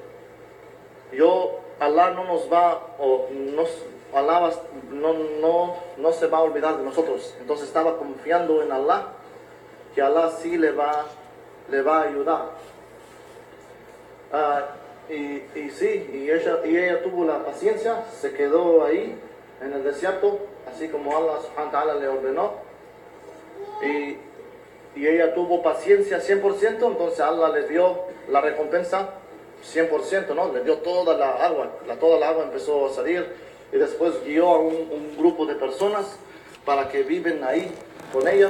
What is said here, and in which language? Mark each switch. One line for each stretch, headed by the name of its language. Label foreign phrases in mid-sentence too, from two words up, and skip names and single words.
Spanish: Allah no nos va, Allah no se va a olvidar de nosotros. Entonces estaba confiando en Allah, que Allah sí le va a ayudar. Y ella tuvo la paciencia, se quedó ahí en el desierto, así como Allah
Arabic: سبحانه وتعالى
Spanish: le ordenó. Y ella tuvo paciencia 100%, entonces Allah le dio la recompensa 100%, ¿no? Le dio toda la agua empezó a salir, y después guió a un grupo de personas para que viven ahí con ella.